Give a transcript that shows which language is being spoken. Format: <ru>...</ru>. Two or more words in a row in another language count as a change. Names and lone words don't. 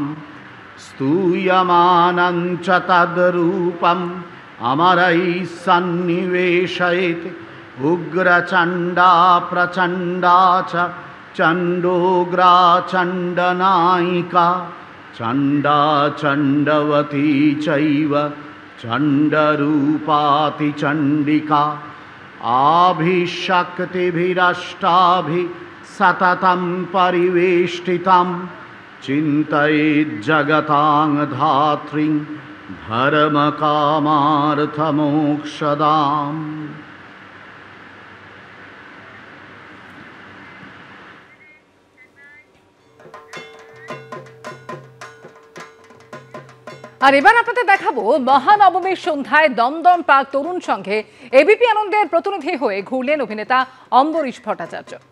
<sa>स्तूयमानं च तद्रूपम् अमरैः सन्निवेशयेत् उग्रचण्डा प्रचण्डा च चण्डोग्रा चण्डनायिका चण्डा चण्डवती चैव चण्डरूपाति चण्डिका आभिशक्तिभिरष्टाभिः सततं परिवेष्टितं चिन्तयेज्जगतां धात्रीं धर्मकामार्थमोक्षदाम्।</sa> <bn>আর এবার আপনাদের দেখাবো মহানবমীর সন্ধ্যায় দমদম পার্ক তরুণ সংঘে এবিপি আনন্দের প্রতিনিধি হয়ে ঘুরলেন অভিনেতা অম্বরীশ ভট্টাচার্য।</bn>